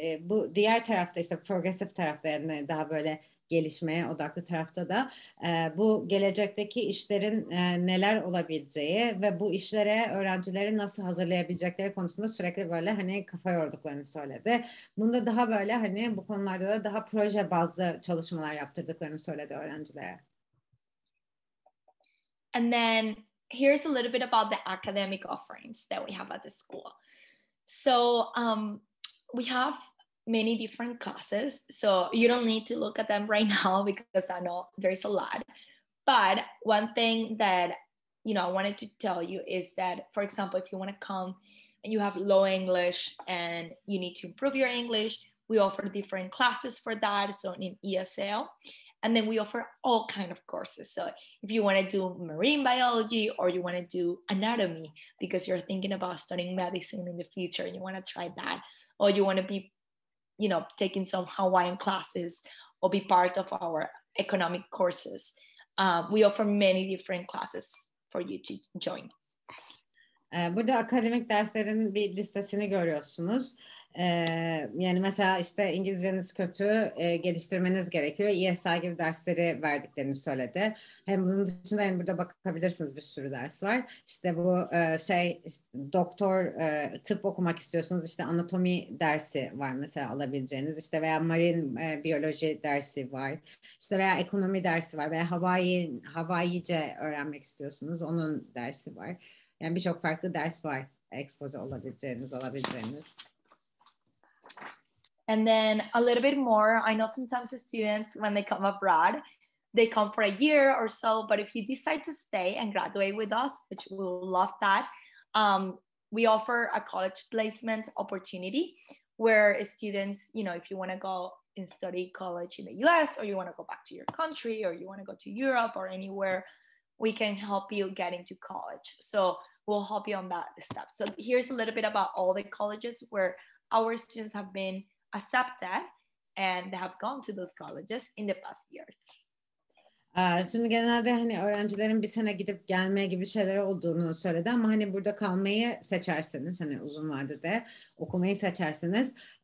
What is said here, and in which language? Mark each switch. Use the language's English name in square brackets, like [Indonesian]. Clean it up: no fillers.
[Turkish] Bu diğer tarafta, işte progresif tarafta, yani daha böyle gelişmeye odaklı tarafta da bu gelecekteki işlerin neler olabileceği ve bu işlere öğrencileri nasıl hazırlayabilecekleri konusunda sürekli böyle hani kafa yorduklarını söyledi. Bunda daha böyle hani bu konularda da daha proje bazlı çalışmalar yaptırdıklarını söyledi öğrencilere. [English] And then here's a little bit about the academic offerings that we have at the school. So we have many different classes. So you don't need to look at them right now because I know there's a lot. But one thing that, I wanted to tell you is that, for example, if you want to come and you have low English and you need to improve your English, we offer different classes for that. So in ESL. And then we offer all kind of courses. So if you want to do marine biology or you want to do anatomy because you're thinking about studying medicine in the future and you want to try that, or you want to be, taking some Hawaiian classes or be part of our economic courses, we offer many different classes for you to join. [Turkish] Burada akademik derslerin bir listesini görüyorsunuz. Yani mesela işte İngilizceniz kötü, geliştirmeniz gerekiyor. ESL gibi dersleri verdiklerini söyledi. Hem bunun dışında yani burada bakabilirsiniz, bir sürü ders var. İşte bu işte, doktor, tıp okumak istiyorsunuz, işte anatomi dersi var mesela alabileceğiniz, işte veya marine biyoloji dersi var. İşte veya ekonomi dersi var veya Hawaiice öğrenmek istiyorsunuz, onun dersi var. Yani birçok farklı ders var expose alabileceğiniz. [English] And then a little bit more, I know sometimes the students, when they come abroad, they come for a year or so, but if you decide to stay and graduate with us, which we will love that, we offer a college placement opportunity where students, if you want to go and study college in the US, or you want to go back to your country, or you want to go to Europe or anywhere, we can help you get into college. So we'll help you on that step. So here's a little bit about all the colleges where our students have been accepted and they have gone to those colleges in the past years. [Turkish] Şimdi genelde hani öğrencilerin bir sene gidip gelmeye gibi şeyler olduğunu söyledi ama hani burada kalmayı seçerseniz, hani uzun vadede okumayı seçerseniz